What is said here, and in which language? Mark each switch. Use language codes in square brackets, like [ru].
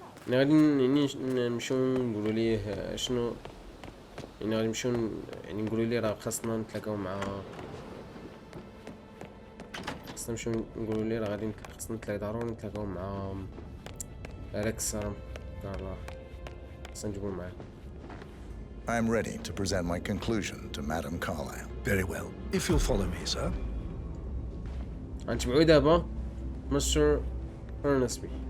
[ar] غادي نمشيو نقولوا ليه شنو، يعني غادي نمشيو يعني نقولوا ليه راه خاصنا نتلاقاو مع ضروري نتلاقاو مع أليكسا كارلا. خاصنا نجيبو معاه. [en] I'm ready to present my conclusion to Madame Carlyle. Very well. If you'll follow me, sir. [ar] غنتبعو دابا مستر فرنسبي.